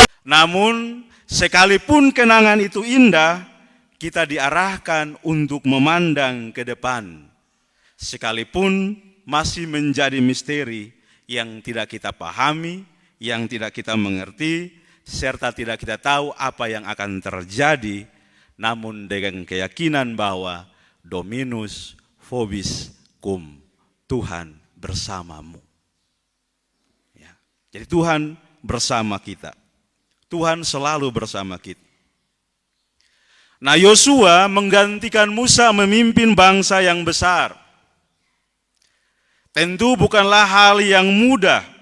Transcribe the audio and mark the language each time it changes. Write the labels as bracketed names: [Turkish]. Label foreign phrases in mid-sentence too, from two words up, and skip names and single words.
[Indonesian] Namun sekalipun kenangan itu indah, kita diarahkan untuk memandang ke depan. Sekalipun masih menjadi misteri yang tidak kita pahami, yang tidak kita mengerti, serta tidak kita tahu apa yang akan terjadi, namun dengan keyakinan bahwa [Latin] Dominus vobis cum, [Indonesian] Tuhan bersamamu. Ya. Jadi Tuhan bersama kita. Tuhan selalu bersama kita. Nah, Yosua menggantikan Musa memimpin bangsa yang besar. Tentu bukanlah hal yang mudah.